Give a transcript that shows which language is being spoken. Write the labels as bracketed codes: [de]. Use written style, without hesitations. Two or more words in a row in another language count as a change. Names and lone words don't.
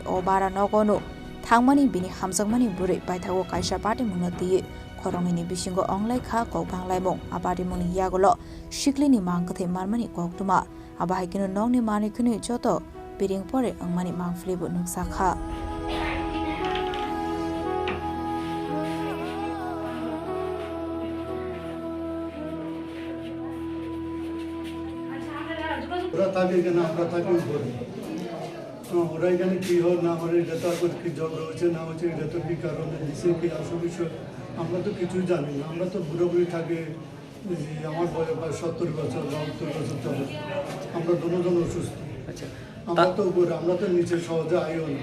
[trp] o bara Nogo no thangmani bini hamjakmani buri paithago kaisa party munati Khorangini bisingo onglai kha kokbang laimong apari muni yagolo Sikli ni Mangkwthwi marmani koktuma abahikino nongni mani khuni joto piring pore angmani Mangkwthwi bu nungsa kha [bn] থাকে কেন আমরা থাকি উপরে ওরা এখানে কি হয় না আমার এটা তো কি ঝগড়া হচ্ছে না হচ্ছে এটা তো কি কারণে দিচ্ছে কি আসল বিষয় আমরা তো কিছুই জানি না আমরা তো বুড়োবুড়ি থাকে আমার বয়স প্রায় 70 বছর বা 70 বছর চলে আমরা দুজন অসুস্থ আচ্ছা আমরা তো উপরে আমরা তো নিচে সহজে আইও না